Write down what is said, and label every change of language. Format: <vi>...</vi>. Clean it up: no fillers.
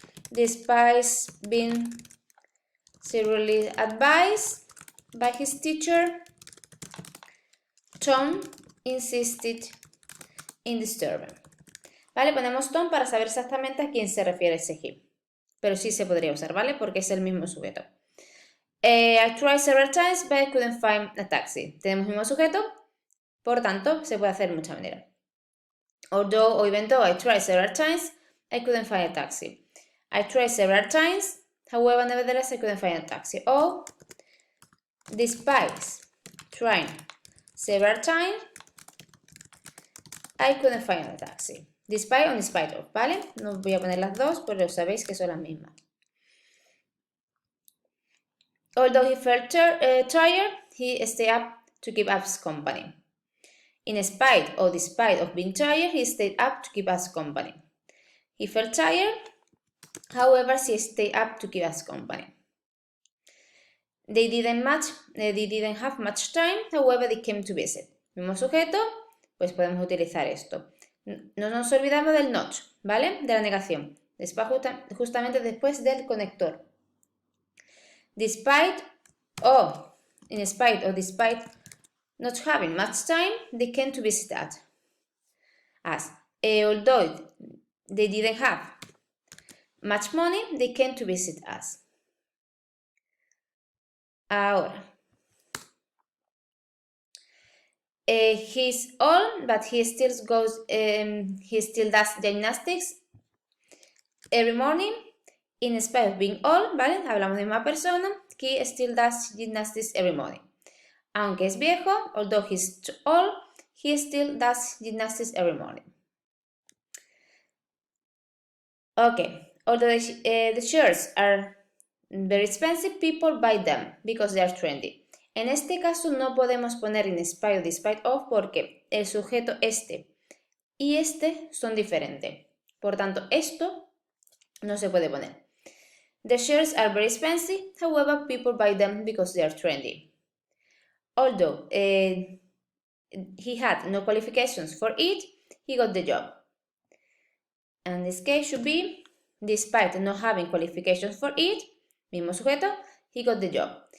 <en>Despite being seriously advised by his teacher, Tom insisted in disturbing.</en> <es>¿Vale? Ponemos Tom para saber exactamente a quién se refiere ese he. Pero sí se podría usar, ¿vale? Porque es el mismo sujeto.</es> <en>I tried several times, but I couldn't find a taxi.</en> <es>Tenemos el mismo sujeto, por tanto, se puede hacer de muchas maneras.</es> <en>Although or even though I tried several times, I couldn't find a taxi. I tried several times, however, nevertheless, I couldn't find a taxi. Or, despite trying several times, I couldn't find a taxi. Despite or in spite of, ¿vale?</en> <es>No voy a poner las dos, pero sabéis que son las mismas.</es> <en>Although he felt tired, he stayed up to keep us company. In spite or despite of being tired, he stayed up to keep us company. He felt tired, however, he stayed up to keep us company. They didn't have much time, however, they came to visit.</en> <es>Mismo sujeto, pues podemos utilizar esto. No nos olvidamos del not, ¿vale? De la negación. Justamente después del conector.</es> <en>Despite in spite or despite not having much time, they came to visit us. Although they didn't have much money, they came to visit us.</en> <es>Ahora.</es> <en>He's old, but he still does gymnastics every morning. In spite of being old, ¿vale?</en> <es>Hablamos de una persona.</es> <en>He still does gymnastics every morning.</en> <es>Aunque es viejo,</es> <en>although he's old, he still does gymnastics every morning. Okay, although the shirts are very expensive, people buy them because they are trendy.</en> <es>En este caso no podemos poner in spite o despite of porque el sujeto este y este son diferentes. Por tanto, esto no se puede poner.</es> <en>The shirts are very expensive, however, people buy them because they are trendy. Although he had no qualifications for it, he got the job. And this case should be, despite not having qualifications for it,</en> <es>mismo sujeto,</es> <en>he got the job.</en>